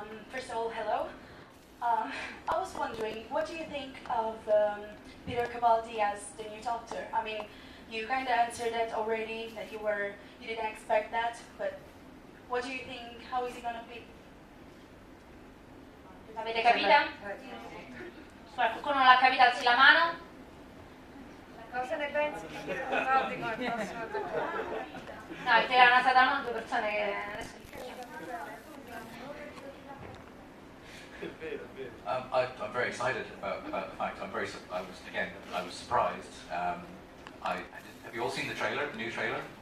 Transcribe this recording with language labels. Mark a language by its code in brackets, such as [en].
[en] First of all, hello. I was wondering, what do you think of Peter Capaldi as the new Doctor? I mean, you kind of answered that already, that you didn't expect that, but what do you think? How is he gonna be? [it] L'avete capita? Qualcuno non l'ha capita, alzi la mano. Cosa ne pensi di Peter Capaldi come prossimo Dottore? No, perché erano state non due persone che adesso [en] I'm very excited about the fact. I was surprised. Have you all seen the trailer, the new trailer?